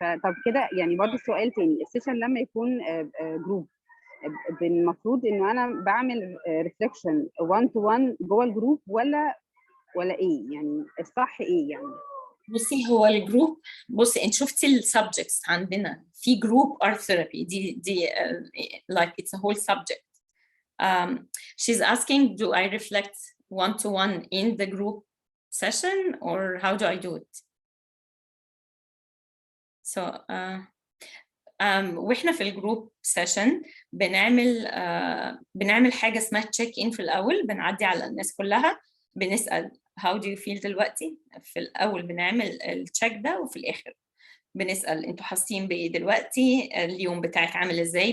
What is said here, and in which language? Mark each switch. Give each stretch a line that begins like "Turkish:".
Arabic: طب كده يعني برضه سؤال تاني، السيشن لما يكون جروب، المفروض انه انا بعمل ريفليكشن 1 تو 1 جوه الجروب، ولا ايه يعني الصح ايه يعني؟ بصي، هو الجروب، بصي انت شفتي السبجكتس عندنا في جروب art therapy، دي
English: like it's a whole subject. She's asking, do I reflect 1 to 1 in the group session or how do I do it?
Arabic: So واحنا في الجروب سيشن بنعمل حاجه اسمها تشيك ان في الاول، بنعدي على الناس كلها، بنسال
English: how do you feel
Arabic: دلوقتي. في الاول بنعمل التشيك ده، وفي الاخر بنسال انتوا حاسين بايه دلوقتي، اليوم بتاعك عامل ازاي.